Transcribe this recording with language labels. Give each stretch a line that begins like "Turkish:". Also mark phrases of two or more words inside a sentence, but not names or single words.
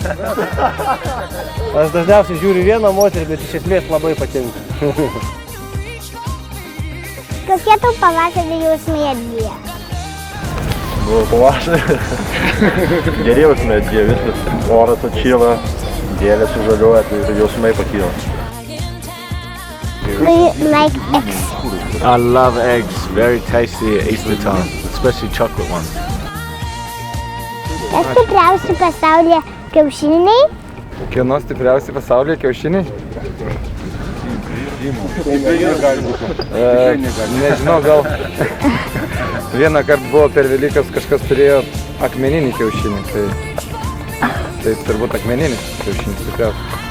Lithuanian: Aš dažniausiai žiūriu vieną moterį, bet iš esmės labai patinka. Kokie tau pavasarį jausmai atgyja? Pavasarį. Geri jausmai atgyja viskas. Oras atšyla, gėlės sužaliuoja, tai jausmai pakyla.
English: Do you like eggs? I love eggs, very tasty at Easter time, especially chocolate ones.
Lithuanian: Kas stipriausi pasaulyje kiaušiniai? Kieno stipriausi pasaulyje kiaušiniai? Nežinau, gal vieną kartą buvo per Velykas kažkas turėjo akmeninį kiaušinį, tai turbūt akmeninis kiaušinis stipriausias.